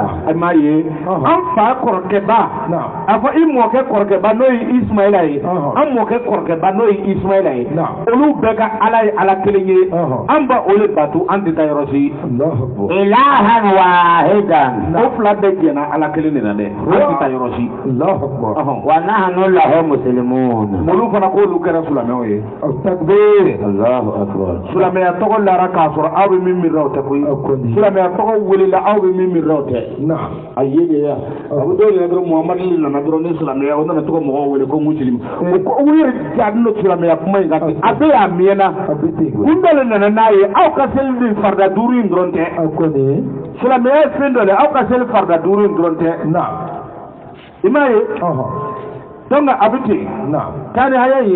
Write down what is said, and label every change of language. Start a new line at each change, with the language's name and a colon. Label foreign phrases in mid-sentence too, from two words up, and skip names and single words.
Bambara: A ma ye an fa kɔrɔkɛba a fɔ i mɔkɛ kɔrɔkɛba n'o ye Ismaila ye an mɔkɛ kɔrɔkɛba n'o ye Ismaila ye olu bɛɛ ka Ala ye Ala kelen ye an ba o le bato an tɛ taa yɔrɔ si.
Arabic: إلها واحدا.
Bambara: O fila bɛɛ jɛna Ala kelen de la dɛ an tɛ taa yɔrɔ si.
Arabic: ونحن له مسلمون.
Bambara: Olu fana k'olu kɛra silamɛw ye.
Arabic: تكبير. الله أكبر.
Bambara: Silamɛya tɔgɔ lara k'a sɔrɔ aw bɛ min miirila o tɛ koyi. Silamɛya tɔgɔ welela aw bɛ min miirila o tɛ. A ye de ya a bɛ dɔw yɛrɛ dɔrɔn Muhamadu nana dɔrɔn ni silamɛya o nana tɔgɔ mɔgɔw wele ko muslim o yɛrɛ jaabi n'o silamɛya kuma in ka kɛ a bɛɛ y'a mɛnna kun dɔ le nana n'a ye aw ka seli ni farida duuru in dɔrɔn tɛ silamɛya ye fɛn dɔ le aw ka seli farida duuru in dɔrɔn tɛ i m'a ye donc a bɛ ten k'ani haya ye